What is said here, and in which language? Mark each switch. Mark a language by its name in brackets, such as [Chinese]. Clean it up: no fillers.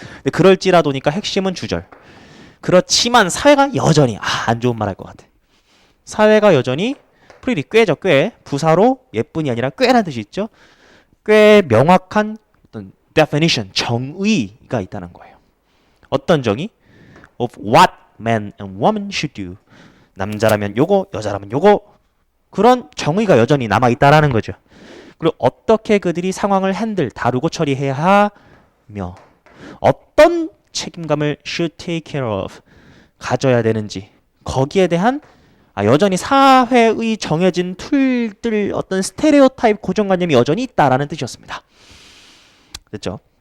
[Korean] 근데 그럴지라도니까 핵심은 주절. 그렇지만 사회가 여전히 안 좋은 말 할 것 같아. 사회가 여전히 프리리 꾀죠. 꽤 부사로 예쁜이 아니라 꽤라는 뜻이 있죠. 꽤 명확한 어떤 definition 정의가 있다는 거예요. 어떤 정의? [English] Of what man and woman should do. [Korean] 남자라면 요거, 여자라면 요거. 그런 정의가 여전히 남아 있다라는 거죠. 그리고 어떻게 그들이 상황을 핸들, 다루고 처리해야 하며 어떤 책임감을 [English] should take care of [Korean] 가져야 되는지 거기에 대한 여전히 사회의 정해진 툴들 어떤 스테레오타입 고정관념이 여전히 있다라는 뜻이었습니다. 됐죠?